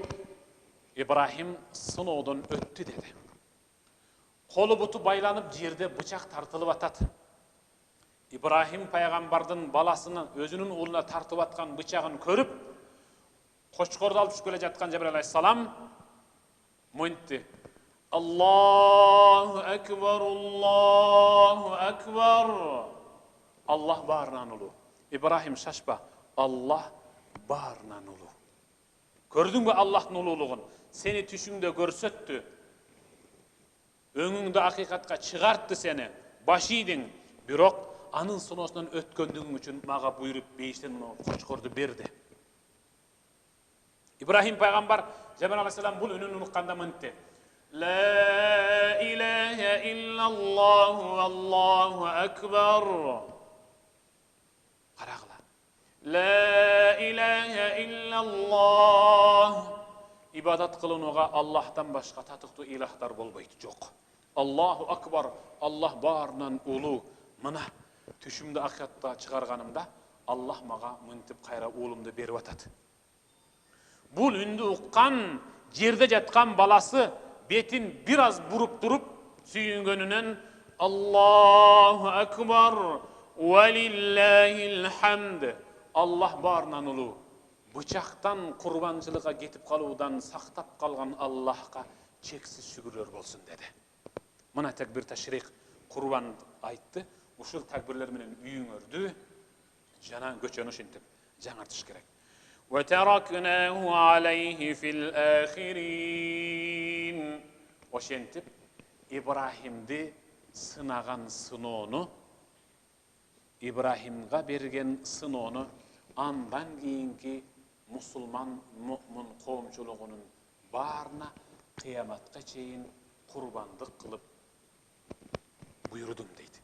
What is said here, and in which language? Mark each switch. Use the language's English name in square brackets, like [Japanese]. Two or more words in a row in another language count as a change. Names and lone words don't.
[Kyrgyz] Ибрахим сыноодон өттү деди. Колу буту байланып жерде бычак тартылып атат. Ибрахим пайгамбардын баласынын өзүнүн уулуна тартып аткан бычагын көрүп, кочкорду алып түшүп келе жаткан Жабраил алейхиссалам монтти. [Arabic] الله أكبر الله أكبر. [Kyrgyz] Аллах баарынан улуу. Ибрахим шашпа, Аллах баарынан улуу. Көрдүңбү Аллахтын улуулугун? Сени түшүңдө көрсөттү. Өңүңдө акыйкатка чыгартты сени. Баш ийдиң. Бирок анын сыноосунан өткөндүгүң үчүн мага буйруп бейиштен кочкорду берди. Ибрахим пайгамбар Жабраил алейхиссалам бул үнүн унукканда мынтти. [Arabic] لا إله إلا الله الله أكبر. Карагыла. لا إله إلا الله. [Kyrgyz] Ибадат кылынууга Аллахтан башка татыктуу илахтар болбойт, жок. [Arabic] الله أكبر, [Kyrgyz] Аллах баарынан улуу. Мына түшүмдү акыйкатка чыгарганымда Аллах мага мынтип кайра уулумду берип атат. Бул үндү уккан жерде жаткан баласы бетин бир аз буруп туруп сүйүнгөнүнөн [Arabic] الله أكبر ولله الحمد. [Kyrgyz] Аллах баарынан улуу. Бычактан курбанчылыкка кетип калуудан сактап калган Аллахка чексиз шүгүрлөр болсун деди. Мына такбир ташрик курбан айтты. Ушул такбирлер менен үйүңөрдү жана көчөнү ушинтип жаңартыш керек. [Arabic] وتركنا عليه في الآخرين. [Kyrgyz] Ошентип Ибрахимди сынаган сыноону, Ибрахимга берген сыноону андан кийинки мусулман муъмин коомчулугунун баарына кыяматка чейин курбандык кылып буйрудум дейт.